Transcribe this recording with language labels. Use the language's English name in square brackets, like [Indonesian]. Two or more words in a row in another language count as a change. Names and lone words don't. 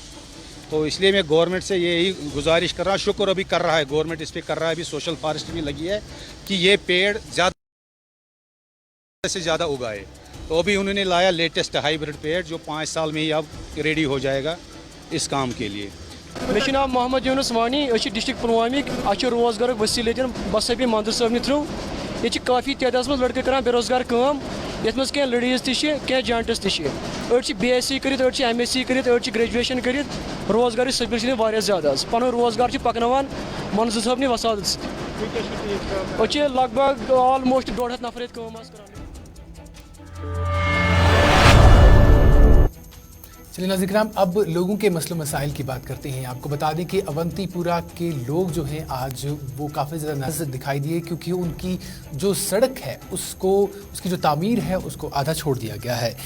[Urdu] تو اس لیے میں گورنمنٹ سے یہی گزارش کر رہا ہوں، شکر ابھی کر رہا ہے گورنمنٹ اس پہ کر رہا ہے، ابھی [English] سوشل فارسٹ [Urdu] بھی لگی ہے کہ یہ پیڑ زیادہ سے زیادہ اگائے. تو ابھی انہوں نے لایا [English] لیٹسٹ ہائیبریڈ [Urdu] پیڑ جو 5 سال میں ہی اب ریڈی ہو جائے گا اس کام کے لیے. [Kashmiri] مے ناو محمد یونس وانی، ڈسٹرکٹ پلوامک. روزگار وسیل بسبی مندر صٲبنہِ تھرو یہ کافی تعداد مز لڑکے کران بے روزگار کام، یتھ مز کینٛہہ لیڈیز تہِ چھِ کینٛہہ جینٹس تہِ چھِ. أڑۍ چھِ BSc کٔرِتھ، أڑۍ چھِ MSc کٔرِتھ، أڑۍ چھِ گریجویشن کٔرِتھ. روزگار سبیل چھِ واریاہ زیادٕ حظ. پنُن روزگار چھِ پکناوان منظور صٲبنہِ وسادت سۭتۍ. أسۍ چھِ لگ بگ آلموسٹ 150 نفر ییٚتہِ کٲم حظ کران. [Urdu] چلیے ناظرین کرام، اب لوگوں کے مسئلے مسائل کی بات کرتے ہیں. آپ کو بتا دیں کہ اونتی پورہ کے لوگ جو ہیں آج وہ کافی زیادہ نظر دکھائی دیے، کیونکہ ان کی جو سڑک ہے اس کی جو تعمیر ہے اس کو آدھا چھوڑ دیا گیا ہے.